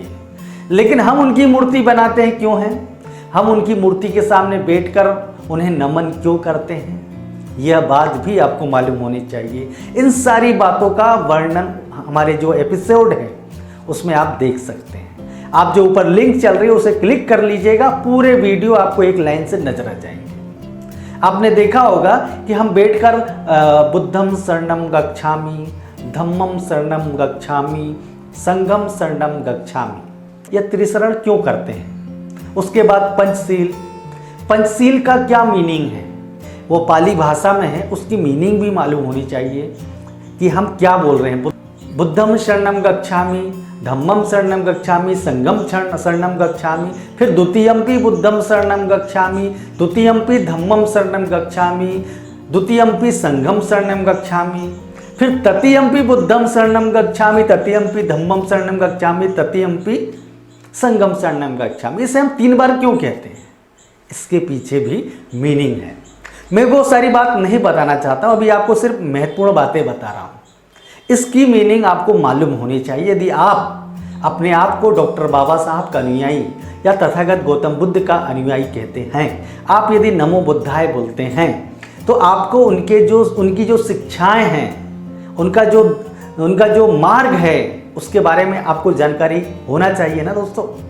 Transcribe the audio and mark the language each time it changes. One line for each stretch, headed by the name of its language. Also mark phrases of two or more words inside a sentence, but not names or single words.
Hindi: लेकिन हम उनकी मूर्ति बनाते हैं, क्यों हैं? हम उनकी मूर्ति के सामने बैठकर उन्हें नमन क्यों करते हैं, यह बात भी आपको मालूम होनी चाहिए। इन सारी बातों का वर्णन हमारे जो एपिसोड है उसमें आप देख सकते हैं। आप जो ऊपर लिंक चल रही है उसे क्लिक कर लीजिएगा, पूरे वीडियो आपको एक लाइन से नजर आ जाएंगे। आपने देखा होगा कि हम बैठकर
Pali: बुद्धम शरणम गच्छामि, धम्मम शरणम गच्छामि, संघम शरणम गच्छामि,
Hindi: यह त्रिशरण क्यों करते हैं? उसके बाद पंचशील, पंचशील का क्या मीनिंग है, वो पाली भाषा में है, उसकी मीनिंग भी मालूम होनी चाहिए कि हम क्या बोल रहे हैं।
Pali: बुद्धम शरणम गच्छामि, धम्मम शरणम गच्छामि, संघम शरणम गच्छामि, फिर द्वितीयम्पि बुद्धम शरणम गच्छामि, द्वितीयम्पि धम्मम शरणम गच्छामि, द्वितीयम्पि संघम शरणम गच्छामि, फिर तृतीयम्पि बुद्धम शरणम गच्छामि, तृतीयम्पि धम्मम शरणम गच्छामि, तृतीयम्पि संघम शरणम गच्छामि।
Hindi: इसे हम 3 बार क्यों कहते हैं, इसके पीछे भी मीनिंग है। मैं वो सारी बात नहीं बताना चाहता हूँ, अभी आपको सिर्फ महत्वपूर्ण बातें बता रहा हूँ। इसकी मीनिंग आपको मालूम होनी चाहिए। यदि आप अपने आप को डॉक्टर बाबा साहब का अनुयायी या तथागत गौतम बुद्ध का अनुयायी कहते हैं, आप यदि
Pali: नमो बुद्धाय
Hindi: बोलते हैं, तो आपको उनकी जो शिक्षाएं हैं, उनका जो मार्ग है, उसके बारे में आपको जानकारी होना चाहिए ना दोस्तों।